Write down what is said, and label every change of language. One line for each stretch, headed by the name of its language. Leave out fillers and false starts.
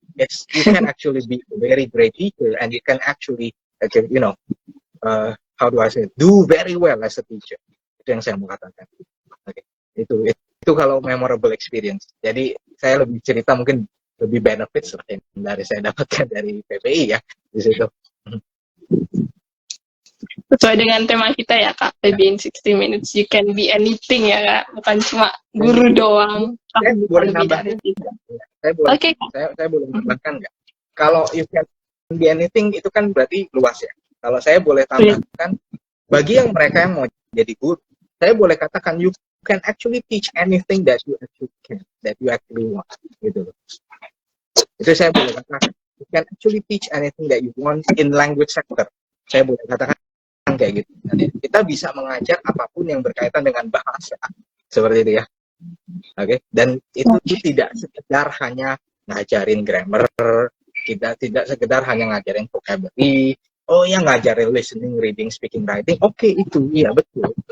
English: You can actually be a very great teacher, and you can actually, how do I say, do very well as a teacher.
Indonesian: Itu yang saya mau katakan. Oke, itu kalau memorable experience. Jadi saya lebih cerita mungkin lebih benefits yang dari saya dapatkan dari PPI ya di situ. sesuai dengan tema kita ya Kak, PBI in 60 minutes,
English: you can be anything
Indonesian: ya Kak, bukan cuma guru doang. Saya boleh nambahkan, saya boleh nambahkan nggak? Kalau
English: you can be anything
Indonesian: itu kan berarti luas ya. Kalau saya boleh tambahkan, bagi yang mereka yang mau jadi guru, saya boleh katakan
English: you can actually teach anything that you actually can, that you actually want,
Indonesian: gitu loh. Itu saya boleh katakan,
English: you can actually teach anything that you want in language sector.
Indonesian: Saya boleh katakan kayak gitu. Kita bisa mengajar apapun yang berkaitan dengan bahasa, seperti itu ya. Oke, dan itu tidak sekedar hanya ngajarin grammar, kita tidak sekedar hanya ngajarin vocabulary, oh ya ngajarin listening, reading, speaking, writing, oke, itu iya betul.